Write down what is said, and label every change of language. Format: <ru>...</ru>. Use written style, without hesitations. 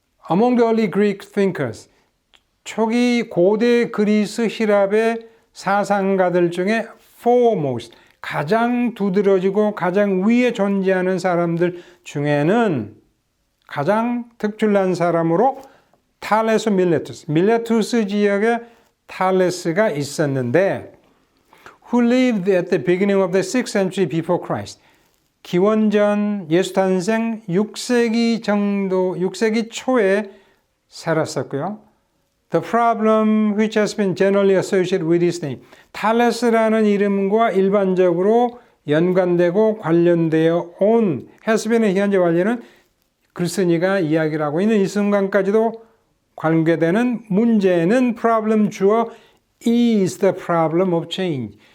<en>Among the early Greek thinkers,</en> <ko>초기 고대 그리스 히랍의 사상가들 중에 foremost, 가장 두드러지고 가장 위에 존재하는 사람들 중에는 가장 특출난 사람으로 탈레스 밀레투스, 밀레투스 지역에 탈레스가 있었는데</ko> <en>who lived at the beginning of the 6th century before Christ.</en> <ko>기원전 예수 탄생 6세기 정도, 6세기 초에 살았었고요.</ko> <en>The problem which has been generally associated with his name.</en> <ko>탈레스라는 이름과 일반적으로 연관되고 관련되어 온</ko> <en>has been</en> <ko>의 현재 완료는 글쓴이가 이야기를 하고 있는 이 순간까지도 관계되는 문제는 problem 주어</ko> <en>is the problem of change.</en>